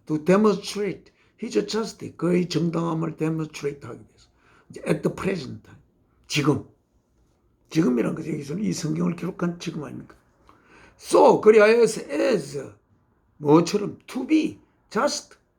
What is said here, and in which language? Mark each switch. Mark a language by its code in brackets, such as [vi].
[en] To demonstrate his justice. [ko] 그의 정당함을 demonstrate 하기 위해서. [en] At the present time. [ko] 지금이란 것이 여기서는 이 성경을 기록한 지금 아닙니까? [en] So, [ko] 그리하여서 [en] as [ko] 뭐처럼 [en] to be just.